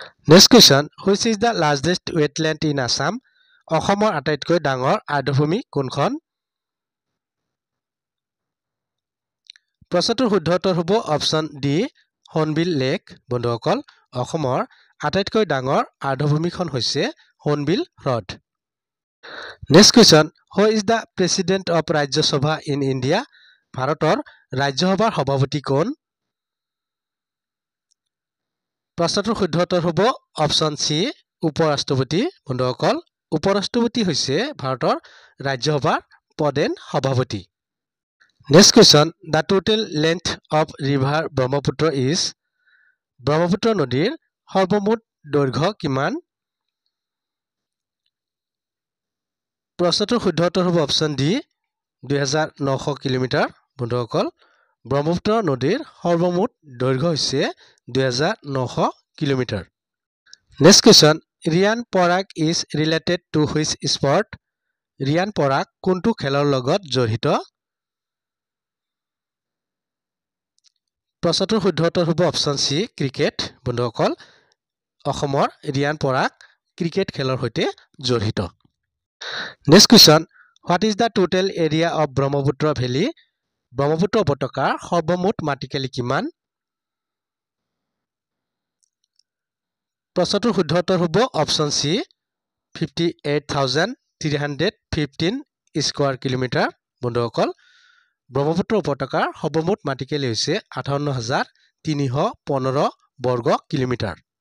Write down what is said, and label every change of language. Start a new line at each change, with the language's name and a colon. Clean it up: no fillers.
English: Next question which is the largest wetland in Assam.
Assamese: অসমৰ আটাইতকৈ ডাঙৰ আৰ্দ্ৰভূমি কোনখন? প্ৰশ্নটোৰ শুদ্ধ উত্তৰ হ'ব অপশ্যন ডি সোণবিল লেক। বন্ধুসকল অসমৰ আটাইতকৈ ডাঙৰ আৰ্দ্ৰভূমিখন হৈছে সোণবিল হ্ৰদ।
English: Next question, who is the president of Rajya Sabha in India?
Assamese: ভাৰতৰ ৰাজ্যসভাৰ সভাপতি কোন? প্ৰশ্নটোৰ শুদ্ধ উত্তৰ হ'ব অপশ্যন চি উপৰাষ্ট্ৰপতি। বন্ধুসকল, উপৰাষ্ট্ৰপতি হৈছে ভাৰতৰ ৰাজ্যসভাৰ প্ৰধান সভাপতি।
English: Next question, the total length of river Brahmaputra is?
Assamese: Brahmaputra নদীৰ সৰ্বমুঠ দৈৰ্ঘ্য কিমান? প্ৰশ্নটোৰ শুদ্ধ উত্তৰ হ'ব অপশ্যন ডি 2900 কিলোমিটাৰ। বন্ধুসকল, ব্ৰহ্মপুত্ৰ নদীৰ সৰ্বমুঠ দৈৰ্ঘ্য হৈছে 2900 kilometre.
English: Next question, Riyan Parag is related to which sport?
Assamese: Riyan Parag কোনটো খেলৰ লগত জড়িত? প্ৰশ্নটোৰ শুদ্ধ উত্তৰ হ'ব অপশ্যন চি ক্ৰিকেট। বন্ধুসকল, অসমৰ ৰিয়ান পৰাগ ক্ৰিকেট খেলৰ সৈতে জড়িত।
English: Next question, what is the total area of Brahmaputra Valley?
Assamese: Brahmaputra উপত্যকাৰ সৰ্বমুঠ মাটিকালি কিমান? প্ৰশ্নটোৰ শুদ্ধ উত্তৰ হ'ব অপশ্যন চি 58,315 স্কোয়াৰ কিলোমিটাৰ। বন্ধুসকল, ব্ৰহ্মপুত্ৰ উপত্যকাৰ সৰ্বমুঠ মাটিকালি হৈছে 58,315 বৰ্গ কিলোমিটাৰ।